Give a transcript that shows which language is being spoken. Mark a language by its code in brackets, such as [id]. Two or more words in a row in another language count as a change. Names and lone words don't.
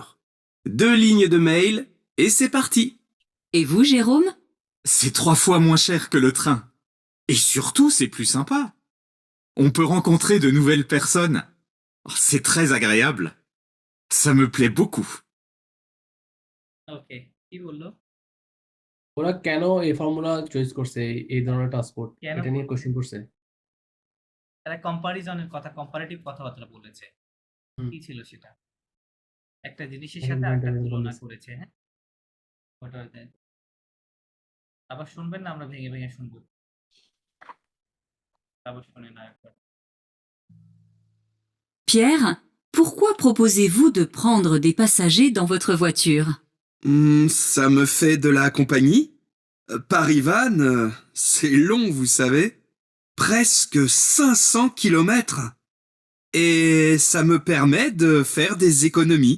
[fr] 2 lignes de mail et c'est parti. Et vous, Jérôme? C'est 3 fois moins cher que le train. Et surtout, c'est plus sympa. On peut rencontrer de nouvelles personnes. C'est très agréable. Ça me plaît beaucoup. [bn] ওকে, কি বললো? ওরা কেন এই ফর্মুলা চয়েস করছে, এই ধরনের ট্রান্সপোর্ট, কেন এটা নিয়ে কোশ্চেন করছে। তারা কম্পারিজনের কথা, কম্পারেটিভ কথাবার্তা বলেছে। কি ছিল সেটা? একটা জিনিসের সাথে আরেকটা তুলনা করেছে, হ্যাঁ? ওটা আবার শুনবেন না, আমরা ভেঙে ভেঙে শুনবো। আবার শুনে না একবার। [fr] Pierre, pourquoi proposez-vous de prendre des passagers dans votre voiture? Ça me fait de la compagnie. Paris-Vannes, c'est long, vous savez. Presque 500 kilomètres. Et ça me permet de faire des économies.